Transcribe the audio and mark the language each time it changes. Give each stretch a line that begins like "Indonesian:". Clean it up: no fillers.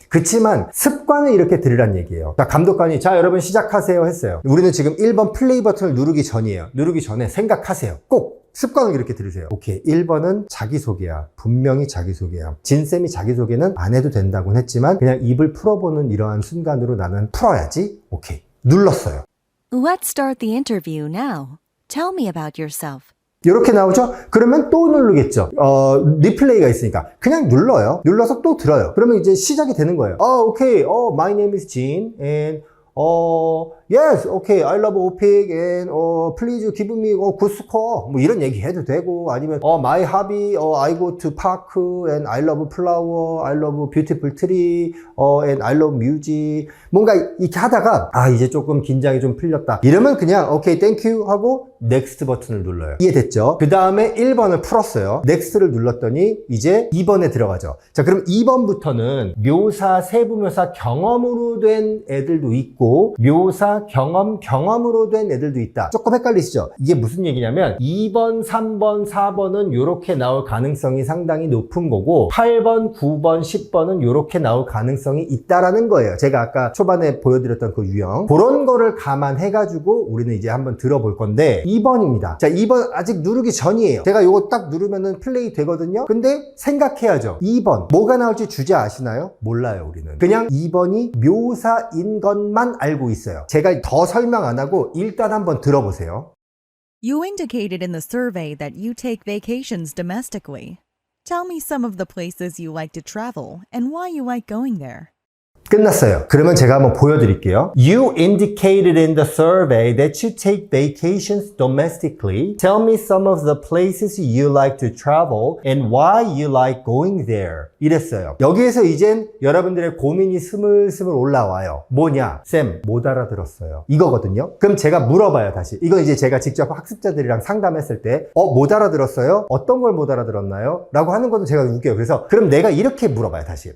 Korean: 그치만 습관을 이렇게 들으란 얘기예요. 자, 감독관이 자 여러분 시작하세요 했어요. 우리는 지금 1번 플레이 버튼을 누르기 전이에요. 누르기 전에 생각하세요. 꼭 습관을 이렇게 들으세요. 오케이, 1번은 자기소개야. 분명히 자기소개야. 진쌤이 자기소개는 안 해도 된다고는 했지만 그냥 입을 풀어보는 이러한 순간으로 나는 풀어야지. 오케이, 눌렀어요.
English: Let's start the interview now. Tell me about yourself.
Korean: 이렇게 나오죠? 그러면 또 누르겠죠. 리플레이가 있으니까 그냥 눌러요. 눌러서 또 들어요. 그러면 이제 시작이 되는 거예요. 오케이.
English: My name is Jin and yes, okay, I love OPIC and please give me good score.
Korean: 뭐 이런 얘기 해도 되고 아니면
English: my hobby, I go to park and I love flower, I love beautiful tree, and I love music.
Korean: 뭔가 이렇게 하다가 이제 조금 긴장이 좀 풀렸다. 이러면 그냥 okay, thank you 하고 next 버튼을 눌러요. 이해됐죠? 그 다음에 1번을 풀었어요. next를 눌렀더니 이제 2번에 들어가죠. 자, 그럼 2번부터는 묘사, 세부묘사 경험으로 된 애들도 있고 묘사, 경험으로 된 애들도 있다. 조금 헷갈리시죠? 이게 무슨 얘기냐면 2번, 3번, 4번은 이렇게 나올 가능성이 상당히 높은 거고 8번, 9번, 10번은 이렇게 나올 가능성이 있다라는 거예요. 제가 아까 초반에 보여드렸던 그 유형. 그런 거를 감안해가지고 우리는 이제 한번 들어볼 건데 2번입니다. 자, 2번 아직 누르기 전이에요. 제가 요거 딱 누르면은 플레이 되거든요. 근데 생각해야죠. 2번 뭐가 나올지 주제 아시나요? 몰라요, 우리는. 그냥 2번이 묘사인 것만 알고 있어요. 제가 더 설명 안 하고 일단 한번 들어보세요.
English: You indicated in the survey that you take vacations domestically. Tell me some of the places you like to travel and why you like going there.
Korean: 끝났어요. 그러면 제가 한번 보여드릴게요.
English: You indicated in the survey that you take vacations domestically. Tell me some of the places you like to travel and why you like going there.
Korean: 이랬어요. 여기에서 이젠 여러분들의 고민이 스물스물 올라와요. 뭐냐? 쌤, 못 알아들었어요. 이거거든요. 그럼 제가 물어봐요, 다시. 이건 이제 제가 직접 학습자들이랑 상담했을 때 못 알아들었어요? 어떤 걸 못 알아들었나요? 라고 하는 것도 제가 웃겨요. 그래서 그럼 내가 이렇게 물어봐요, 다시.